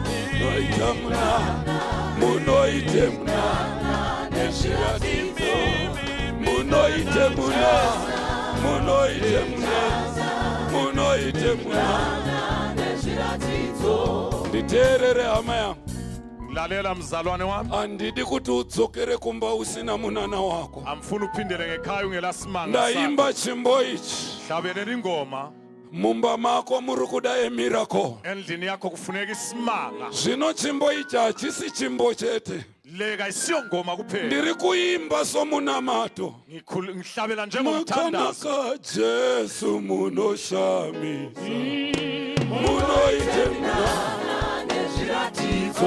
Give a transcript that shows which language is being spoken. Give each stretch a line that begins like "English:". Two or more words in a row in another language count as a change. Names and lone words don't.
Shona: Noita minana. Munoite minana nezviratidzo. Munoite minana. Munoite minana. Munoite minana nezviratidzo. Nditerere hama yangu.
North Ndebele: Lalela mzalwane wami.
Shona: Andidi kuti udzokere kumba usina munana wako.
North Ndebele: Amfuna uphindele ngekhaya ungelasimanga.
Shona: Ndaimba chimbo ichi.
North Ndebele: Hlabelela ingoma.
Shona: Mumba mako muri kuda miracle.
North Ndebele: Endlini yakho kufuneka isimanga.
Shona: Zvino chimbo ichi hachisi chimbo chete.
North Ndebele: Lega isiyo ngoma kuphela.
Shona: Ndiri kuimba somunamato.
North Ndebele: Ngihlabela njengomthandazo.
Shona: Makanaka Jesu munoshamisa. Munoite mnana nezviratidzo.